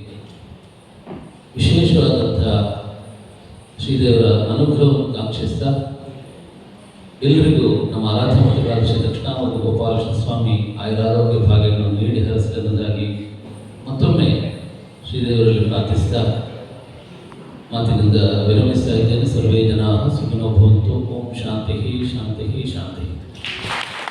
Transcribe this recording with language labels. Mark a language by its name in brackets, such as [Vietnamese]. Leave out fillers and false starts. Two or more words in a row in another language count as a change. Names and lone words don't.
[Kannada] ವಿಶೇಷವಾದಂತಹ ಶ್ರೀದೇವರ ಅನುಗ್ರಹವನ್ನು ಕಾಂಕ್ಷಿಸ್ತಾ ಎಲ್ಲರಿಗೂ ನಮ್ಮ ಆರಾಧ್ಯ ಮಠದ ಶ್ರೀ ದಕ್ಷಿಣಾಮೂರ್ತಿ ಗೋಪಾಲಕೃಷ್ಣ ಸ್ವಾಮಿ ಆಯುರಾರೋಗ್ಯ ಭಾಗ್ಯಗಳನ್ನು ನೀಡಿ ಹರಿಸಿದಂದಾಗಿ ಮತ್ತೊಮ್ಮೆ ಶ್ರೀದೇವರಲ್ಲಿ ಪ್ರಾರ್ಥಿಸ್ತಾ ಮಾತಿನಿಂದ ವಿರಮಿಸ್ತಾ ಇದ್ದೇನೆ. [Sanskrit] ಸರ್ವೇ ಜನಾಃ ಸುಖಿನೋ ಭವಂತು. ಓಂ ಶಾಂತಿ ಶಾಂತಿ ಶಾಂತಿ.